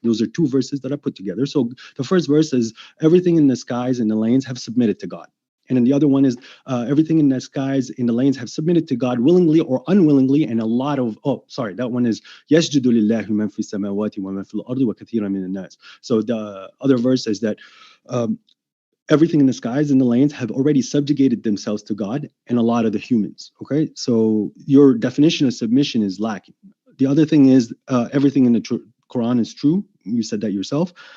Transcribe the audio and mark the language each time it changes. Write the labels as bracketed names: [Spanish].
[English] Those are two verses that I put together. So the first verse is everything in the skies and the lands have submitted to God. And then the other one is everything in the skies, in the lanes have submitted to God willingly or unwillingly. And a lot of, that one is [Arabic] يَسْجُدُ لِلَّهِ مَنْ فِي السَّمَاوَاتِ وَمَنْ فِي الْأَرْضِ وَكَثِيرًا مِنَ النَّاسِ. [English] So the other verse is that everything in the skies and the lanes have already subjugated themselves to God and a lot of the humans. Okay, so your definition of submission is lacking. The other thing is everything in the Quran is true. You said that yourself.